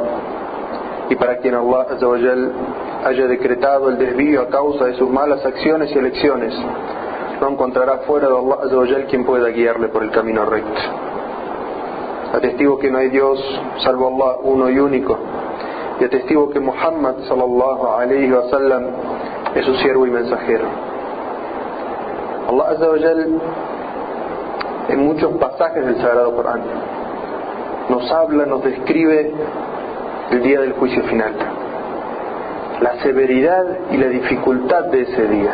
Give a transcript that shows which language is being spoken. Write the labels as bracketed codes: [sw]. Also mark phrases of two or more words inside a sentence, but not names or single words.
[es] Y para quien Allah [ar] عز وجل [es] haya decretado el desvío a causa de sus malas acciones y elecciones, no encontrará fuera de Allah [ar] عز وجل [es] quien pueda guiarle por el camino recto. Atestigo que no hay Dios salvo Allah, uno y único, y atestigo que Muhammad [ar] صلى الله عليه وسلم [es] es su siervo y mensajero. Allah [ar] عز وجل [es] en muchos pasajes del Sagrado Corán nos habla, nos describe el día del juicio final, la severidad y la dificultad de ese día.